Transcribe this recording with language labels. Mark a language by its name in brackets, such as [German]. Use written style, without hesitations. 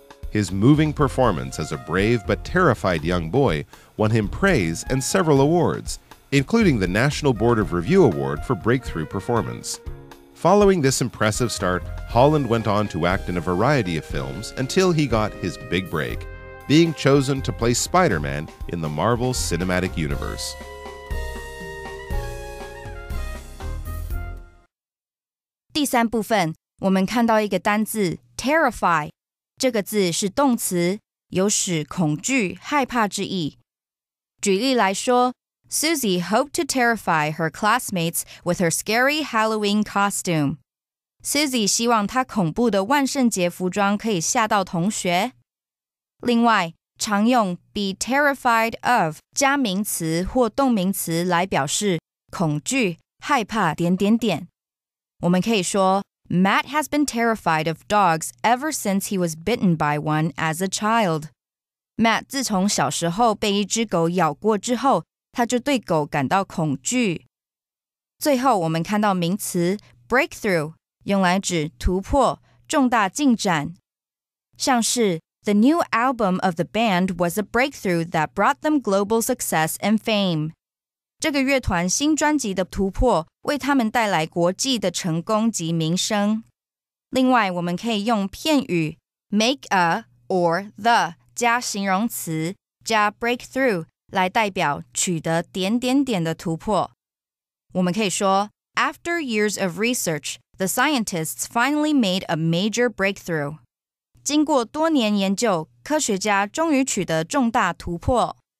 [English] His moving performance as a brave but terrified young boy won him praise and several awards, including the National Board of Review Award for Breakthrough Performance. Following this impressive start, Holland went on to act in a variety of films until he got his big break, being chosen to play Spider-Man in the Marvel Cinematic Universe. [Chinese] 第三部分，我们看到一个单字 terrify， 这个字是动词，有使恐惧、害怕之意。举例来说， [English] Susie hoped to terrify her classmates with her scary Halloween costume. [Chinese] Susie 希望她恐怖的万圣节服装可以吓到同学。另外，常用 be terrified of 加名词或动名词来表示恐惧、害怕……我们可以说 [English] Matt has been terrified of dogs ever since he was bitten by one as a child. [Chinese] Matt 自从小时候被一只狗咬过之后，他就对狗感到恐惧。最后我们看到名词 breakthrough， 用来指突破、重大进展。像是 [English] The new album of the band was a breakthrough that brought them global success and fame. [Chinese] 这个乐团新专辑的突破为他们带来国际的成功及名声。另外，我们可以用片语 make a or the 加形容词加 breakthrough 来代表取得……的突破。我们可以说 [English] After years of research, the scientists finally made a major breakthrough. [Chinese] 经过多年研究，科学家终于取得重大突破。